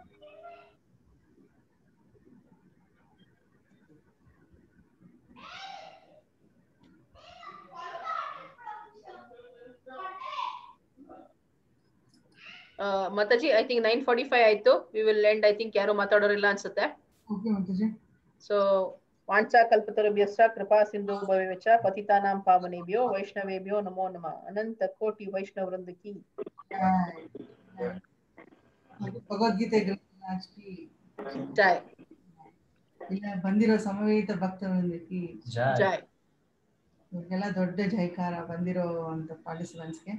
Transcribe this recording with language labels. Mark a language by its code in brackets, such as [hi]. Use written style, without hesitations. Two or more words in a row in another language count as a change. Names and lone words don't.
[en] ಮಾತಾಜಿ, I think 9:45 ಆಯ್ತು. we will end. I think [kn] ಯಾರು ಮಾತಾಡೋರಿಲ್ಲ ಅನ್ಸುತ್ತೆ. ಓಕೆ ಮಾತಾಜಿ. [sa] ಸೊ ವಾಂಚಾ ಕಲ್ಪತರುಭ್ಯಶ್ಚ ಕೃಪಾ ಸಿಂಧು ಭವೇಚ್ಚ ಪತಿತಾನಾಂ ಪಾವನೇಭ್ಯೋ ವೈಷ್ಣವೇಭ್ಯೋ ನಮೋ ನಮಃ. [kn] ಅನಂತ ಕೋಟಿ ವೈಷ್ಣವ ವೃಂದ ಕಿ ಭಗವದ್ಗೀತೆ ಜೈ. ಇಲ್ಲ ಬಂದಿರೋ ಸಮವೇತ ಭಕ್ತವೃಂದ ಕಿ ಜೈ. ಇವ್ರಿಗೆಲ್ಲ ದೊಡ್ಡ ಜೈಕಾರ ಬಂದಿರೋ ಅಂತ ಪಾರ್ಟಿಸಿಪೆಂಟ್ಸ್ಗೆ.